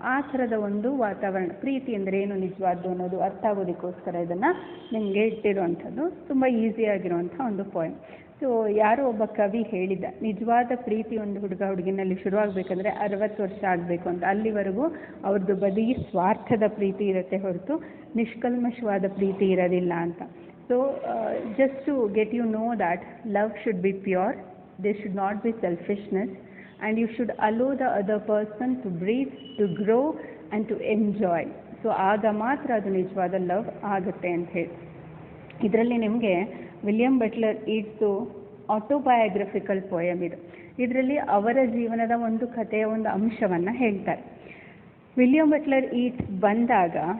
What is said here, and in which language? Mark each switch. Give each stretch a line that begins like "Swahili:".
Kannada: ಆ ಥರದ ಒಂದು ವಾತಾವರಣ. ಪ್ರೀತಿ ಅಂದರೆ ಏನು ನಿಜವಾದ್ದು ಅನ್ನೋದು ಅರ್ಥ ಆಗೋದಕ್ಕೋಸ್ಕರ ಇದನ್ನು ನಿಮಗೆ ಇಟ್ಟಿರುವಂಥದ್ದು. ತುಂಬ ಈಸಿಯಾಗಿರುವಂಥ ಒಂದು ಪಾಯಿಂಟ್. ಸೊ ಯಾರೋ ಒಬ್ಬ ಕವಿ ಹೇಳಿದ, ನಿಜವಾದ ಪ್ರೀತಿ ಒಂದು ಹುಡುಗಿನಲ್ಲಿ ಶುರುವಾಗಬೇಕಂದ್ರೆ 60 ವರ್ಷ ಆಗಬೇಕು ಅಂತ. ಅಲ್ಲಿವರೆಗೂ ಅವ್ರದ್ದು ಬರೀ ಸ್ವಾರ್ಥದ ಪ್ರೀತಿ ಇರುತ್ತೆ ಹೊರತು ನಿಷ್ಕಲ್ಮಶವಾದ ಪ್ರೀತಿ ಇರೋದಿಲ್ಲ ಅಂತ.
English: So just to get you know that love should be pure, there should not be selfishness, and you should allow the other person to breathe, to grow and to enjoy.
Kannada: So ಆಗ ಮಾತ್ರ ಅದು ನಿಜವಾದ love ಆಗುತ್ತೆ ಅಂತ ಹೇಳಿ. ಇದರಲ್ಲಿ ನಿಮಗೆ William Buttler ಯೇಟ್ಸು ಆಟೋಬಯೋಗ್ರಫಿಕಲ್ poem ಇದು. ಇದರಲ್ಲಿ ಅವರ ಜೀವನದ ಒಂದು ಕಥೆಯ ಒಂದು ಅಂಶವನ್ನು ಹೇಳ್ತಾರೆ. ವಿಲಿಯಂ ಬಟ್ಲರ್ ಯೇಟ್ಸ್ ಬಂದಾಗ